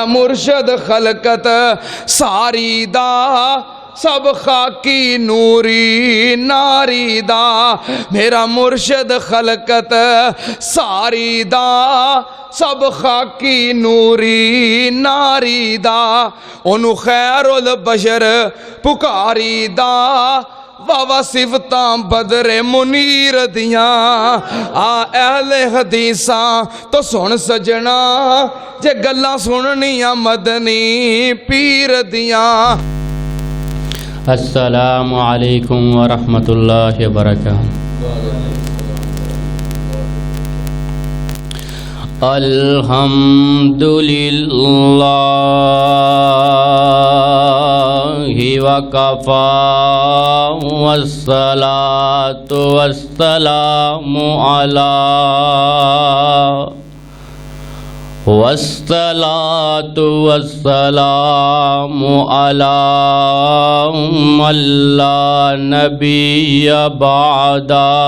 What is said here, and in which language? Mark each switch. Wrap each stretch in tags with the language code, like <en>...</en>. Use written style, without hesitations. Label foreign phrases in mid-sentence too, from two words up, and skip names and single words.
<pa>مرشد خلقت ساری دا سب خاکی نوری ناری دا میرا مرشد خلقت ساری دا سب خاکی نوری ناری دا انہوں</pa> <ar>خیر البشر</ar> <pa>پکاری دا واہ صفتاں بدر منیر دیاں آ اہل حدیثاں تو سن سجنا جے گلاں سننیاں مدنی پیر دیاں</pa> <ar>السلام علیکم ورحمۃ اللہ وبرکاتہ الحمد للہ وکفی والصلاة والسلام علی من لا نبی بعدا</ar>